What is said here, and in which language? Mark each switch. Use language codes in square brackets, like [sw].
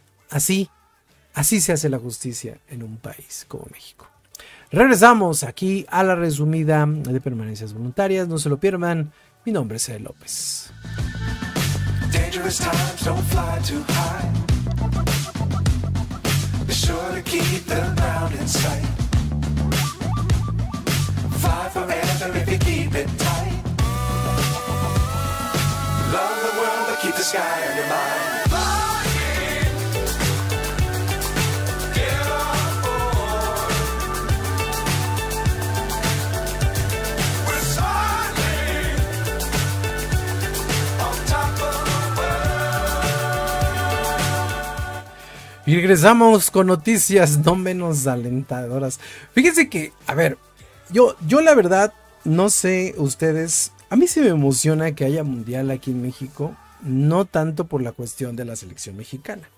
[es] Así se hace la justicia en un país como México. Regresamos aquí a la resumida de permanencias voluntarias. No se lo pierdan. Mi nombre es Ed López. [en] Dangerous times don't fly too high. Be sure to keep the ground in sight. Fly forever if you keep it tight. Love the world. keep the sky on your mind. Flying, get on board. We're soaring on top of the world. [es] Y regresamos con noticias no menos alentadoras. Fíjense que, a ver, yo la verdad, no sé ustedes, a mí sí me emociona que haya mundial aquí en México, no tanto por la cuestión de la selección mexicana.